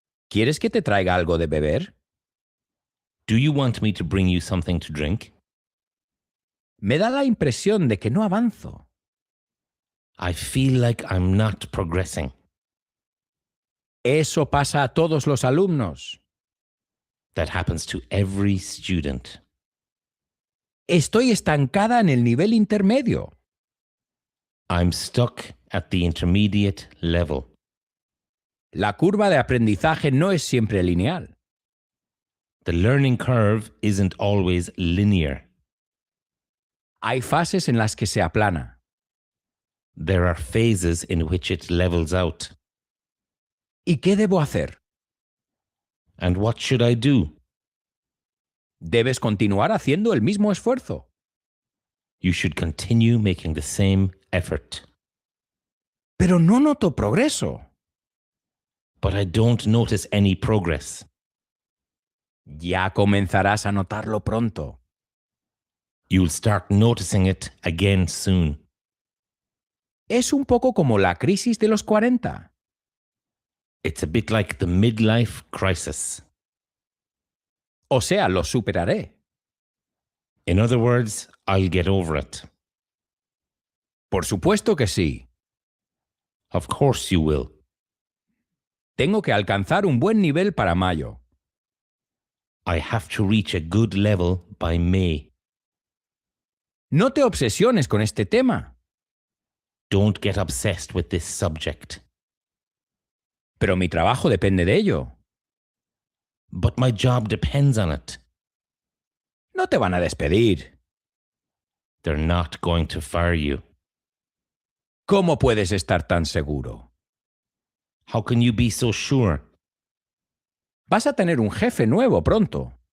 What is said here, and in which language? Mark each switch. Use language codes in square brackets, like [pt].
[es] ¿Quieres que te traiga algo de beber? [en] Do you want me to bring you something to drink? [es] Me da la impresión de que no avanzo. [en] I feel like I'm not progressing. [es] Eso pasa a todos los alumnos. [en] That happens to every student. [es] Estoy estancada en el nivel intermedio. [en] I'm stuck at the intermediate level. [es] La curva de aprendizaje no es siempre lineal. [en] The learning curve isn't always linear. [es] Hay fases en las que se aplana. [en] There are phases in which it levels out. [es] ¿Y qué debo hacer? [en] And what should I do? [es] Debes continuar haciendo el mismo esfuerzo. [en] You should continue making the same effort. [es] Pero no noto progreso. [en] But I don't notice any progress. [es] Ya comenzarás a notarlo pronto. [en] You'll start noticing it again soon. [es] Es un poco como la crisis de los 40. [en] It's a bit like the midlife crisis. [es] O sea, lo superaré. [en] In other words, I'll get over it. [es] Por supuesto que sí. [en] Of course you will. [es] Tengo que alcanzar un buen nivel para mayo. [en] I have to reach a good level by May. [es] No te obsesiones con este tema. [en] Don't get obsessed with this subject. [es] Pero mi trabajo depende de ello. [en] But my job depends on it. [es] No te van a despedir. [en] They're not going to fire you. [es] ¿Cómo puedes estar tan seguro? [en] How can you be so sure? [es] Vas a tener un jefe nuevo pronto.